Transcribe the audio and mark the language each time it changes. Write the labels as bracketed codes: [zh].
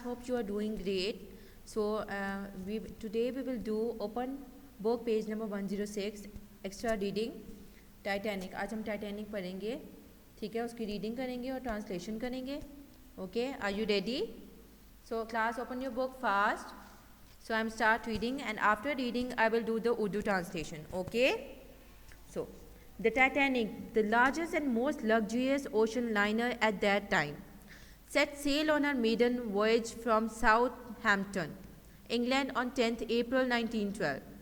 [en] Hope you are doing great. So today we will do open book page number 106 extra reading Titanic. [hi] आज हम Titanic पढ़ेंगे, ठीक है. उसकी रीडिंग करेंगे और ट्रांसलेशन करेंगे. [en] Okay, are you ready? So class open your book fast. So I'm start reading, and after reading I will do the Urdu translation. Okay. So the Titanic, the largest and most luxurious ocean liner at that time, set sail on her maiden voyage from Southampton, England on 10th April 1912.